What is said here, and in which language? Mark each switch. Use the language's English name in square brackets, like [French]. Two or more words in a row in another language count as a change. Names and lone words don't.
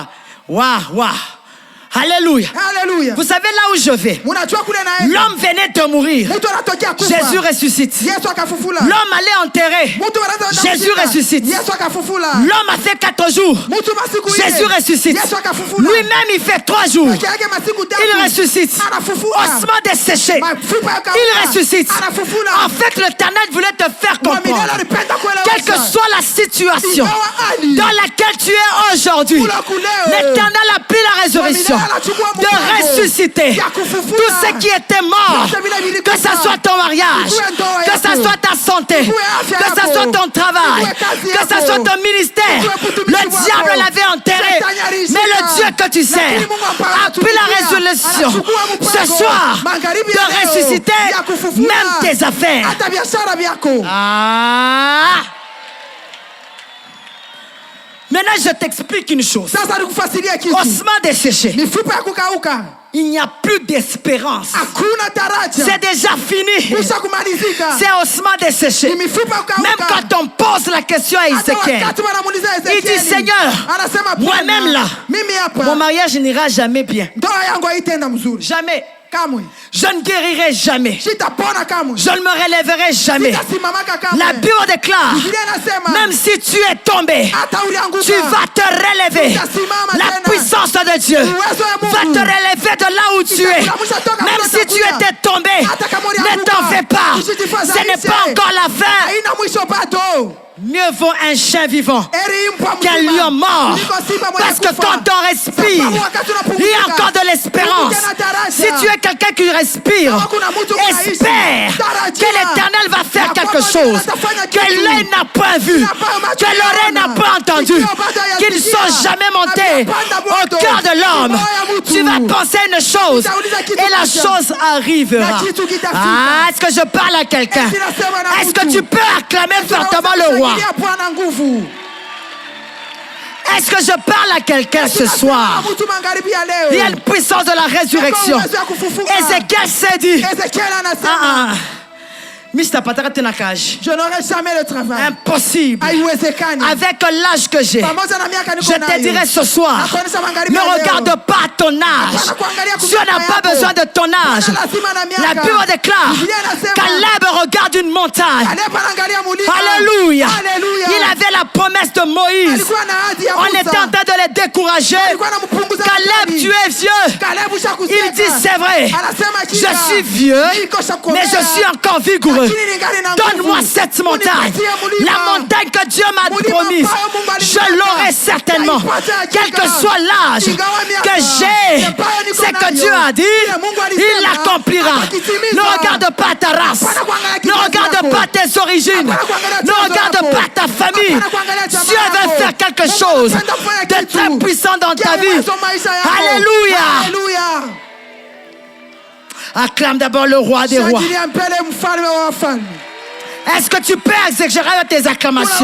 [French] Waouh, waouh. Alléluia. [Swahili] Haleluya. [French] Vous savez là où je vais? [Swahili] Munajua kule naenda. [French] L'homme venait de mourir. [Swahili] Mtu anatokea kufa. [French] Jésus ressuscite. [Swahili] Yesu akafufula. [French] L'homme allait enterrer. [Swahili] Mtu anaanza [French] Jésus ressuscite. [Swahili] Yesu akafufula. [French] L'homme a fait 4 jours. [Swahili] Mtu masiku [French] Jésus ressuscite. [Swahili] Yesu akafufula. [French] Lui-même il fait 3 jours. [Swahili] Peke yake masiku tatu. [French] Il ressuscite. [Swahili] Anafufula. [French] Ossements desséchés. [Swahili] Mafupa ya kukauka. [French] Il ressuscite. [Swahili] Anafufula. [French] En fait, l'Éternel voulait te faire [Swahili] Wa milele [French] comprendre, [Swahili] alipenda kuelewesha. [French] quelle que soit la situation [Swahili] Ingawa hali [French] dans laquelle tu es aujourd'hui, l'Éternel a pris la résurrection de ressusciter tout ce qui était mort, que ce soit ton mariage, que ce soit ta santé, que ce soit ton travail, que ce soit ton ministère. Le diable l'avait enterré, mais le Dieu que tu sers a pris la résolution ce soir de ressusciter même tes affaires. [Swahili] hata biashara vyako. Ah! [French] Maintenant, je t'explique une chose. [Swahili] Sasa nikufasiria kitu. [French] Ossements desséchés. [Swahili] Mifupa ya kukauka. [French] Il n'y a plus d'espérance. [Swahili] Hakuna taraja. [French] C'est déjà fini. [Swahili] Kisha kumalizika. [French] C'est ossements desséchés. [Swahili] Ni mifupa ya kukauka. [French] Même quand on pose la question à [Swahili] Hata [French] Ézéchiel, [Swahili] wakati wanamuuliza [French] il dit [Swahili] Ezekieli, [French] Seigneur, [Swahili] anasema Bwana, [French] moi-même là, [Swahili] mimi [French] mon [Swahili] hapa [French] mariage n'ira jamais bien. [Swahili] ndoa yangu haitaenda mzuri. [French] Jamais. [Swahili] Kamwe. [French] Je ne guérirai jamais. [Swahili] Sitapona kamwe. [French] Je ne me relèverai jamais. [Swahili] Sitasimamaka kamwe. [French] La Bible déclare, [Swahili] Biblia inasema [French] même si tu es tombé, [Swahili] hata ulianguka, [French] tu vas te relever. [Swahili] utasimama [French] La [Swahili] tena. [French] puissance de Dieu [Swahili] Uwezo wa Mungu [French] va te relever de là où tu es. Même si tu étais tombé, [Swahili] hata kama [French] ne [Swahili] ulianguka, [French] t'en fais pas. [Swahili] usijifadhaishe. [French] Ce n'est pas encore la fin. [Swahili] Haina mwisho bado. [French] Mieux vaut un chien vivant [Swahili] Heri mbwa [French] qu'un [Swahili] mzima [French] lion mort. [Swahili] kuliko simba mwenye [French] Parce que [Swahili] kufa. [French] quand on respire, [Swahili] Sababu wakati unapumzika, [French] il y a encore de l'espérance. [Swahili] Mungu anataraja. [French] Si tu es quelqu'un qui respire, [Swahili] Kama kuna mtu unaishi, [French] espère [Swahili] tarajia [French] que l'Éternel va faire [Swahili] ya [French] quelque [Swahili] kwamba [French] chose [Swahili] atafanya [French] que [Swahili] kitu. [French] l'œil n'a point vu, que l'oreille n'a pas entendu, qu'ils ne sont jamais montés au cœur de l'homme. Tu vas penser une chose et la chose arrivera. Ah, est-ce que je parle à quelqu'un? Est-ce que tu peux acclamer fortement le roi? [Swahili] Shangilia Bwana nguvu. [French] Est-ce que je parle à quelqu'un ce soir? [Swahili] Mtu magharibi ya leo. [French] Il y a une puissance de la résurrection. Ézéchiel s'est dit, [Swahili] Ezekiel anasema Mr. Patara Tenakaj, [French] je n'aurai jamais le travail. impossible. [Swahili] Haiwezekani. [French] Avec l'âge que j'ai, [Swahili] Pamoja na miaka niko [French] je te [Swahili] nayo. [French] dirai ce soir, [Swahili] Nakuonyesha magharibi [French] ne [Swahili] ya leo. [French] regarde pas ton âge. [Swahili] Hapana kuangalia [French] Dieu n'a [Swahili] kumiaka [French] pas [Swahili] yako. [French] besoin de ton âge. [Swahili] Hapana lazima na miaka. [French] La Bible déclare, [Swahili] Biblia inasema, [French] Caleb regarde une montagne. [Swahili] Caleb anaangalia mulima. [French] Alléluia. [Swahili] Alléluia. [French] Il avait la promesse de Moïse. [Swahili] Alikuwa na ahadi ya [French] On [Swahili] Musa. [French] était en train de les décourager. [Swahili] Alikuwa anampunguza [French] Caleb, [Swahili] akili. [French] tu es vieux. [Swahili] Caleb ushakusema. [French] Il dit, c'est vrai, [Swahili] Anasema [French] je [Swahili] kila. [French] suis vieux, [Swahili] Niko shakomea. [French] mais je suis encore vigoureux. [Swahili] Lakini ningali na [French] Donne-moi [Swahili] nguvu. [French] cette montagne. [Swahili] Unipatie mulima. [French] La montagne que Dieu m'a [Swahili] Mulima [French] promise. [Swahili] ambayo Mungu [French] Je [Swahili] alinitaka. [French] l'aurai certainement. [Swahili] Naipata hakika. [French] Quel que soit l'âge [Swahili] Ingawa miaka. [French] que j'ai, [Swahili] Ambayo niko [French] c'est que [Swahili] nayo. [French] Dieu a dit, [Swahili] Ile Mungu alisema, [French] il l'accomplira. [Swahili] atakitimiza. [French] Ne regarde pas ta race. [Swahili] Hapana kuangalia [French] Ne [Swahili] kizazi [French] regarde [Swahili] yako. [French] pas tes origines. [Swahili] Hapana kuangalia [French] Ne [Swahili] chanzo [French] regarde [Swahili] yako. [French] pas ta famille. [Swahili] Hapana kuangalia jamaa [French] Dieu veut [Swahili] yako. [French] faire quelque [Swahili] Mungu [French] chose [Swahili] anapenda kufanya [French] de [Swahili] kitu. [French] très puissant dans ta [Swahili] Kia [French] vie. [Swahili] uwezo maisha yako. [French] Alléluia. [Swahili] Alléluia. [French] Acclame d'abord le roi des rois. [Swahili] Shangilia mbele mfalme wa wafalme. [French] Est-ce que tu peux exagérer tes acclamations?